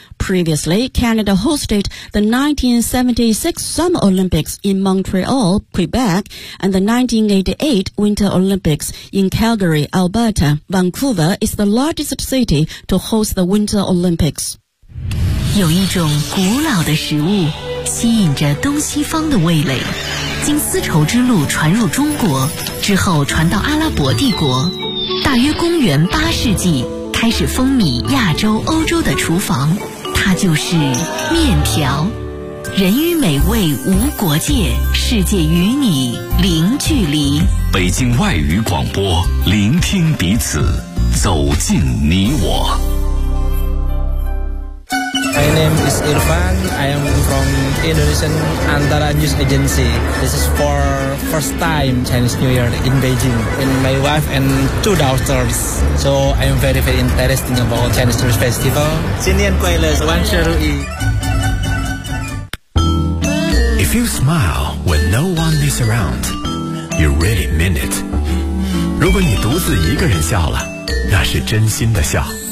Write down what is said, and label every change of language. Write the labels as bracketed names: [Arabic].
[English] Previously, Canada hosted the 1976 Summer Olympics in Montreal, Quebec, and the 1988 Winter Olympics in Calgary, Alberta. Vancouver is the largest city to host the Winter Olympics. [Chinese] 有一种古老的食物吸引着东西方的味蕾，经丝绸之路传入中国之后传到阿拉伯帝国，大约公元8世纪开始风靡亚洲欧洲的厨房，它就是面条。人与美味无国界，世界与你零距离。北京外语广播，聆听彼此，走进你我。 [English] My name is Irfan. I am from Indonesian Antara News Agency. This is for first time Chinese New Year in Beijing. And my wife and 2 daughters. So I am very, very interested about Chinese New Year Festival. [Chinese] 新年快乐，万事如意。 [English] If you smile when no one is around, you really mean it. [Chinese] 如果你独自一个人笑了，那是真心的笑。